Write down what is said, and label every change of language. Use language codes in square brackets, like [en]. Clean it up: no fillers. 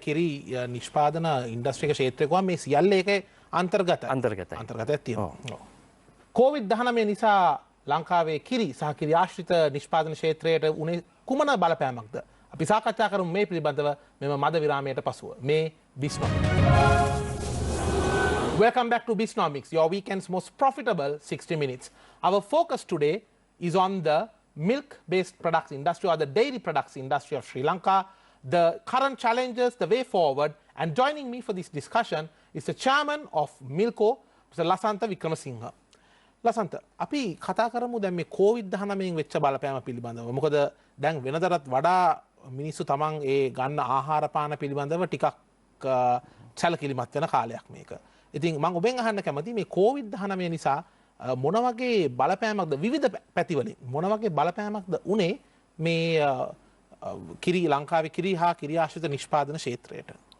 [si] කිරි නිෂ්පාදන ඉන්ඩස්ට්‍රික ක්ෂේත්‍රයකවා මේ සියල්ල ඒක අන්තර්ගතයි. අන්තර්ගතයක් තියෙනවා. COVID-19 නිසා ලංකාවේ කිරි සහ කිරි ආශ්‍රිත නිෂ්පාදන ක්ෂේත්‍රයට උනේ කුමන බලපෑමක්ද? අපි සාකච්ඡා කරමු මේ පිළිබඳව මෙම මද විරාමයට පසුව. මේ Biznomics. [en] Welcome back to Biznomics, your weekend's most profitable 60 minutes. Our focus today is on the milk-based products industry or the dairy products industry of Sri Lanka, the current challenges, the way forward. And joining me for this discussion is the chairman of Milko, Mr. Lasantha Wickramasinghe. [si] Lasantha, අපි කතා කරමු දැන් මේ COVID-19 වෙච්ච බලපෑම පිළිබඳව. මොකද දැන් වෙනදටත් වඩා මිනිස්සු තමන් ඒ ගන්න ආහාර පාන පිළිබඳව ටිකක් සැලකිලිමත් වෙන කාලයක් මේක. ඉතින් මම ඔබෙන් අහන්න කැමතියි මේ COVID-19 නිසා මොන වගේ බලපෑමක්ද විවිධ පැතිවලින් මොන වගේ බලපෑමක්ද උනේ මේ කිරි ලංකාවේ කිරි හා කිරි ආශ්‍රිත නිෂ්පාදන ක්ෂේත්‍රයට?